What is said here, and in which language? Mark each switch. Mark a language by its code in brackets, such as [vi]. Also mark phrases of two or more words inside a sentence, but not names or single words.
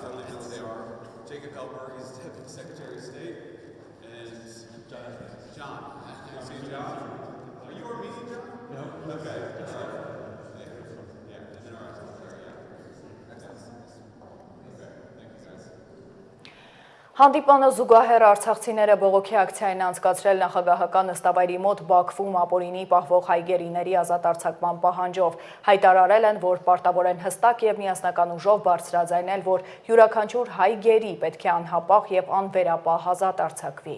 [en] I don't even know what they are. Jacob Helber, he's Deputy Secretary of State. And John. You see John? Are you Armenian, John? No. Okay. All right. Yeah. And then our Secretary, yeah. Excellent. Okay. Thank you, guys. [hy] Հանդիպանը զուգահեռ արցախցիները բողոքի ակցիային անցկացրել նախագահական նստավայրի մոտ Բաքվում ապօրինի պահվող հայ գերիների ազատ արձակման պահանջով, հայտարարել են, որ պարտավոր են հստակ և միասնական ուժով բարձրաձայնել, որ յուրաքանչյուր հայ գերի պետք է անհապաղ և անվերապահ ազատ արձակվի։